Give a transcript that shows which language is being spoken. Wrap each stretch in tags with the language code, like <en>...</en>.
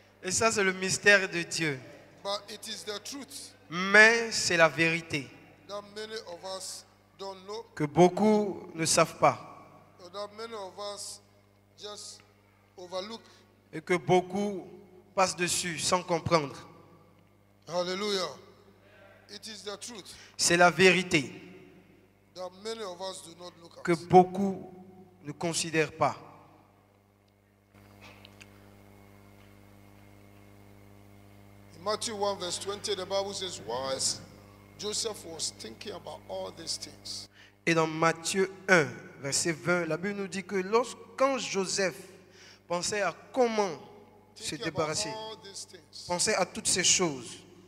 <fr>Et ça, c'est le mystère de Dieu.</fr> <en>But it is the truth</en> <fr>Mais c'est la vérité</fr> <en>that many of us don't know.</en> <fr>que beaucoup ne savent pas.</fr> <en>Or that many of us just overlook.</en> <fr>Et que beaucoup passent dessus sans comprendre.</fr> <en>Hallelujah. It is the truth</en> <fr>C'est la vérité</fr> <en>that many of us do not look</en> <fr>que</fr> <en>at.</en> <fr>beaucoup ne considèrent pas.</fr> <en>In Matthew 1 verse 20, the Bible says, whilst Joseph was thinking about all these things,</en> <fr>Et dans Matthieu 1, verset 20, la Bible nous dit que quand Joseph pensait à comment se</fr> <en>thinking about</en> <fr>débarrasser,</fr> <en>all these things,</en> <fr>pensait à toutes ces choses,</fr>